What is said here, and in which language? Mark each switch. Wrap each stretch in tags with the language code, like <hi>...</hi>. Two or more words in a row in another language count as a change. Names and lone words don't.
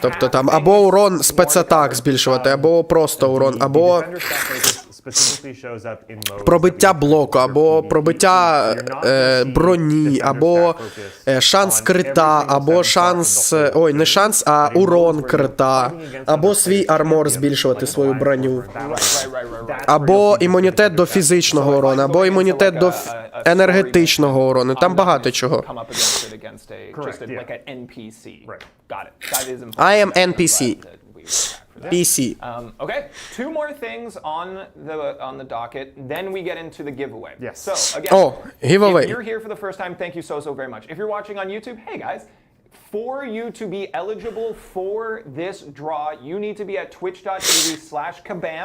<uk>Тобто там або урон спецатак збільшувати, або просто урон, або пробиття блоку, або пробиття броні, або шанс крита, або шанс... Ой, не шанс, а урон крита, або свій армор збільшувати, свою броню, або імунітет до фізичного урону, або імунітет до енергетичного урону. Там багато чого.</uk> <en>I am NPC. PC. Okay, two more things on the docket, then we get into the giveaway. Yes. So again, giveaway. If you're here for the first time, thank you so very much. If you're watching on YouTube, hey guys, for you to be eligible for this draw, you need to be at twitch.tv/Kabam.</en>